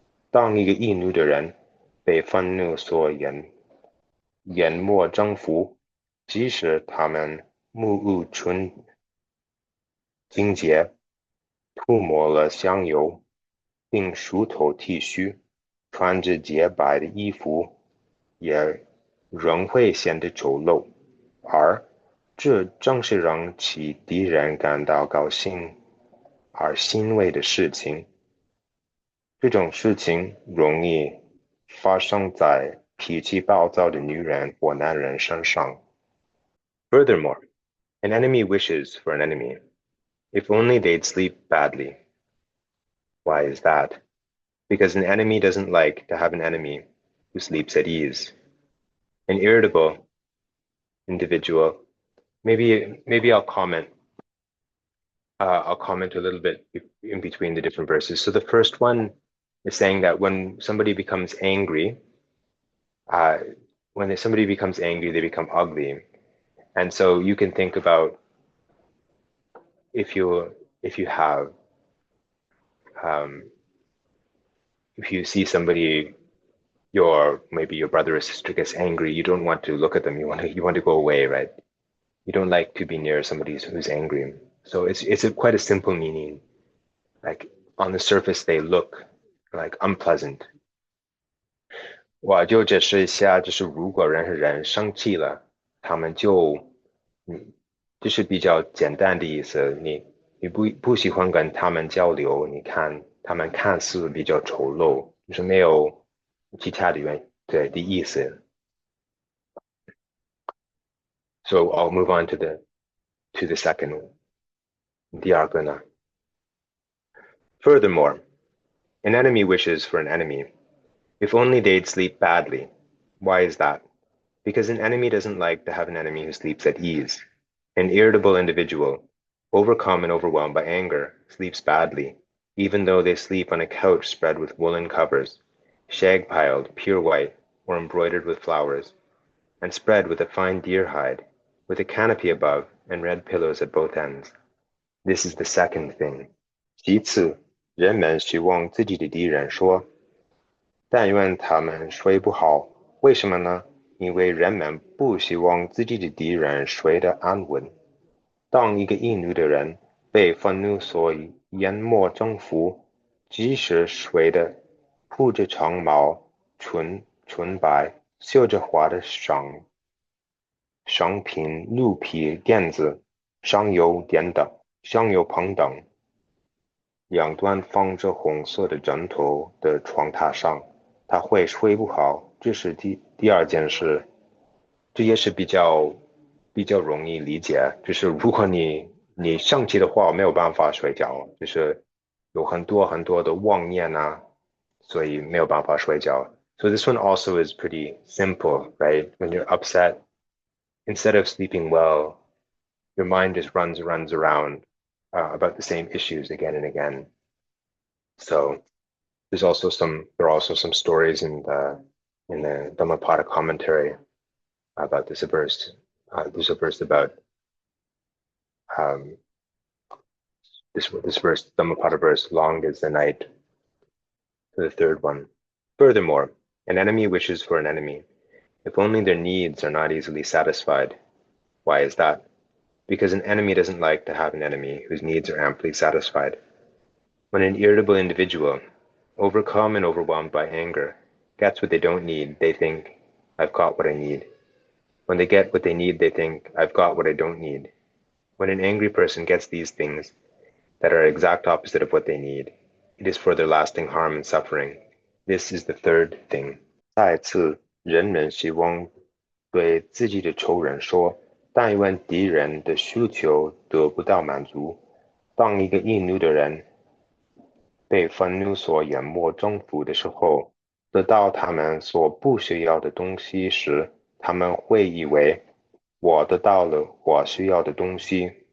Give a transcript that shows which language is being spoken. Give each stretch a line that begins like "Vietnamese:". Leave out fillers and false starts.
Chinese: 当一个易怒的人被愤怒所淹没征服，即使他们目无情节，涂抹了香油，并梳头剃须，穿着洁白的衣服，也仍会显得丑陋，而这正是让其敌人感到高兴而欣慰的事情。这种事情容易发生在脾气暴躁的女人或男人身上。
English: Furthermore, an enemy wishes for an enemy. If only they'd sleep badly. Why is that? Because an enemy doesn't like to have an enemy who sleeps at ease. An irritable individual. Maybe I'll comment. I'll comment a little bit in between the different verses. So the first one is saying that when somebody becomes angry, they become ugly. And so you can think about if you see somebody, maybe your brother or sister gets angry, you don't want to look at them. You want to go away, right? You don't like to be near somebody who's angry. So it's quite a simple meaning. Like on the surface, they look like unpleasant.
Chinese: 我就解释一下，就是如果人和人生气了，他们就是比较简单的意思。你不喜欢跟他们交流，你看他们看似比较丑陋，就是没有其他的的意思。
English: So I'll move on to the second one.
Chinese: 第二个呢
English: Furthermore, an enemy wishes for an enemy. If only they'd sleep badly. Why is that? Because an enemy doesn't like to have an enemy who sleeps at ease. An irritable individual, overcome and overwhelmed by anger, sleeps badly, even though they sleep on a couch spread with woolen covers, shag-piled, pure white, or embroidered with flowers, and spread with a fine deer hide, with a canopy above and red pillows at both ends. This is the second thing.
Chinese: 其次，人们希望自己的敌人说，但愿他们睡不好。为什么呢？因为人们不希望自己的敌人睡得安稳。当一个易怒的人被愤怒所淹没征服，即使睡得铺着长毛、纯白、绣着花的商品、鹿皮垫子、香油盆等，两端放着红色的枕头的床榻上，他会睡不好。这是第二件事，这也是比较容易理解。就是如果你生气的话，没有办法睡觉，就是有很多的妄念啊，所以没有办法睡觉。
English: So this one also is pretty simple, right? When you're upset, instead of sleeping well, your mind just runs around about the same issues again and again. So there are also some stories in the Dhammapada commentary about this verse. There's a verse about this verse, Dhammapada verse, long is the night, to the third one. Furthermore, an enemy wishes for an enemy, if only their needs are not easily satisfied. Why is that? Because an enemy doesn't like to have an enemy whose needs are amply satisfied. When an irritable individual, overcome and overwhelmed by anger, gets what they don't need, they think, I've got what I need. When they get what they need, they think, I've got what I don't need. When an angry person gets these things that are exact opposite of what they need, it is for their lasting harm and suffering. This is the third thing.
Chinese: 再次，人们希望对自己的仇人说，但愿敌人的需求得不到满足。当一个易怒的人被愤怒所淹没征服的时候，得到他们所不需要的东西时，他们会以为我得到了我需要的东西。